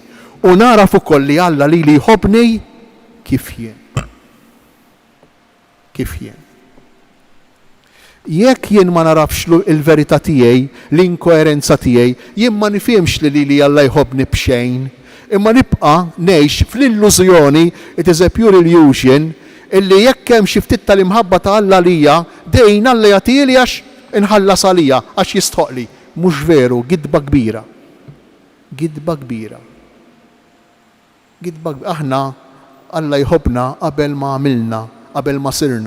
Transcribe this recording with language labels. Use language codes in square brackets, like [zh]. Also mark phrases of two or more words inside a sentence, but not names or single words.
[mt] U naraf ukoll li Alla li jħobbni kif jien. Kif jien. Jekk jien ma narafx il-verità tiegħi, l-inkoerenza tiegħi, jien ma nifhimx li Alla jħobbni b'xejn, imma nibqa' ngħix fl-illużjoni, [en] it is a pure illusion, [mt] illi jekk hemm xi ftit tal-imħabba ta' Alla lija, dejn Alla jagħtili għax inħallas għalija għax jistħoqli. Mhux veru, gidba kbira. Gidba kbira. aħna Alla jħobna qabel ma għamilna, qabel ma sirna.